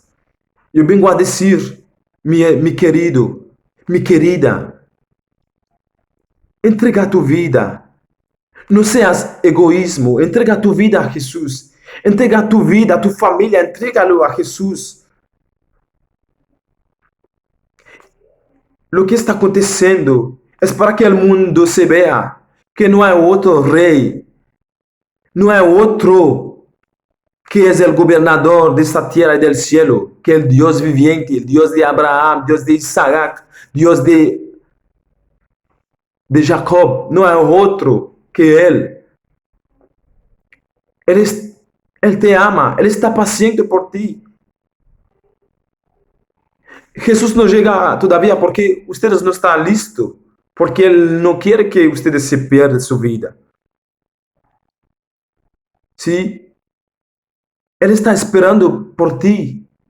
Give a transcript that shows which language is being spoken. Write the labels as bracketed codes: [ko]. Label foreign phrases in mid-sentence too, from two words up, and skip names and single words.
[es] Eu vengo a dizer, mi querido, mi querida, entrega tu vida. No seas egoísmo, entrega tu vida a Jesús. Entrega tu vida, a tu familia, entrégalo a Jesús. Lo que está [pt] acontecendo é para que o mundo se vea que não é outro rei, não é outro que é o governador desta terra e [es] del cielo, [pt] que é o Deus viviente, o Deus de Abraão, Deus de Isaac, Deus de Jacob, não é outro que Ele. Ele te ama, Ele está paciente [es] por ti. Jesús no llega todavía porque ustedes no están listos, porque Él no quiere que ustedes se pierdan su vida. ¿Sí? Él está esperando por ti.